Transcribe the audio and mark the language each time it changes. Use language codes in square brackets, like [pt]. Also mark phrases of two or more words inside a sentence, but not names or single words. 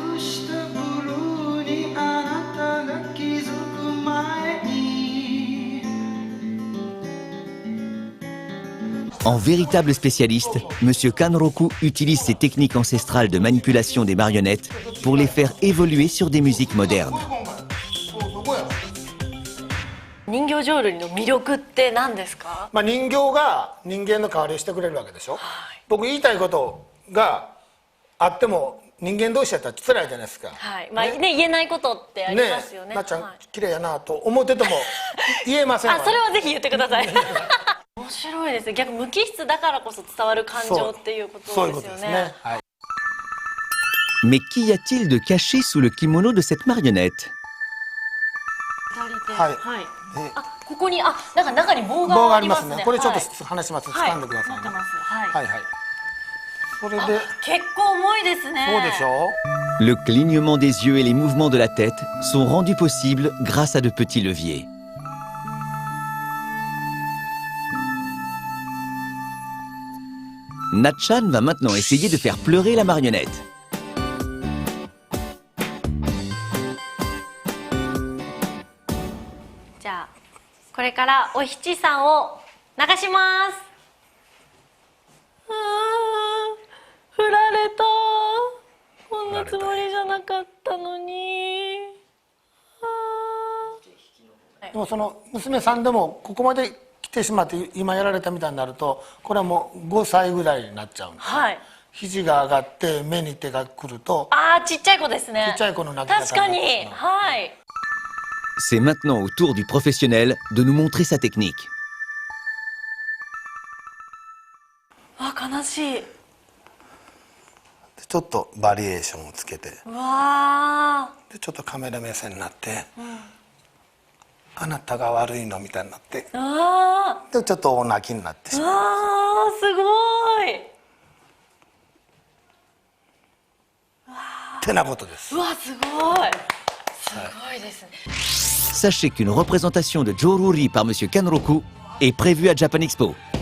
[fr] En véritable spécialiste, Monsieur Kanroku utilise ses techniques ancestrales de manipulation des marionnettes pour les faire évoluer sur des musiques modernes. [ja] 人形浄瑠璃の魅力って何ですか？人形が人間の代わりをしてくれるわけでしょ。僕言いたいことがあっても人間同士やったら辛いじゃないですか。はい、まあね、言えないことってありますよね。なっちゃん綺麗やなと思ってても言えません。あ、それはぜひ言ってください。面白いですね。逆無機質だからこそ伝わる感情っていうことですよね。そういうことですね。はい。 [fr] Mais qu'y a-t-il de caché sous le kimono de cette marionnette? [ja] はい。あ、ここになんか中に棒がありますね。これちょっと離します。掴んでくださいね。はいはい。それで結構重いですね。そうでしょう。 [fr] Le clignement des yeux et les mouvements de la tête sont rendus possibles grâce à de petits leviers. Na-chan va maintenant essayer de faire pleurer la marionnette. [ja] Ja, これからお七さんを流します。振られた。こんなつもりじゃなかったのに。でもその娘さんでもここまで来てしまって今やられたみたいになるとこれはもう5歳ぐらいになっちゃうんです、はい、肘が上がって目に手がくるとちっちゃい子ですね。ちっちゃい子の泣き方。確かに。はい。 [fr] C'est maintenant au tour du professionnel de nous montrer sa technique. [ja] 悲しい。ちょっとバリエーションをつけて、うわでちょっとカメラ目線になって、あなたが悪いのみたいになって、でちょっとお泣きになってしまう。すごい。ってなことです。うわ、すごい。すごいですね。 [fr] Sachez qu'une représentation de Jōruri par Monsieur Kanroku est prévue à Japan Expo.